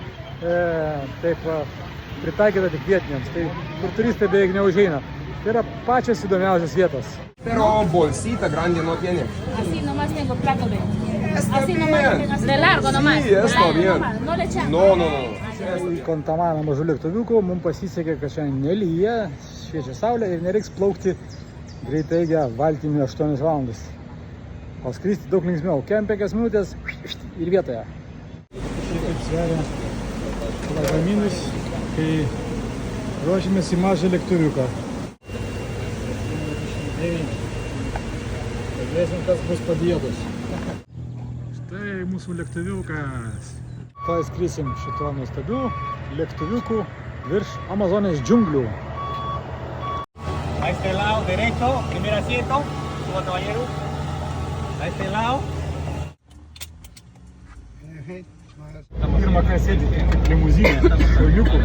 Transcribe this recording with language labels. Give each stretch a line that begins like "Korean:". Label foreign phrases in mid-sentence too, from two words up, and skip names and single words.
Lithuanian: pritaikyta tik vietiniams, tai kur turistai beveik neužeina. Tai yra pačios įdomiausios vietos.
Spanish: Pero bolsita grande no tiene. Así nomás tengo plato de. Está Así bien. nomás, de largo nomás. Sí, está De largo bien. nomás, no le echamos. No.
Lithuanian: Į Kontamaną mažų lėktuviukų mums pasisekė, kad šiandien nelyja, šviečia saulė ir nereiks plaukti greitaigę valtimi 8 valandas. O skristi daug linksmiau, kem 5 minutės ir vietoje. Šitaip sveria lagaminus, kai ruošimės į mažą lėktuviuką. Pažiūrėsim, kas bus padėdus. Štai mūsų lėktuviukas. Tai skrisim šituo nuostabiu lėktuviuku virš Amazonės džiunglių.
Spanish: A este lado derecho, primer asiento, suba caballero. A este lado.
Lithuanian: Pirmą kartą sėdi kaip limuzinė, šauliukų.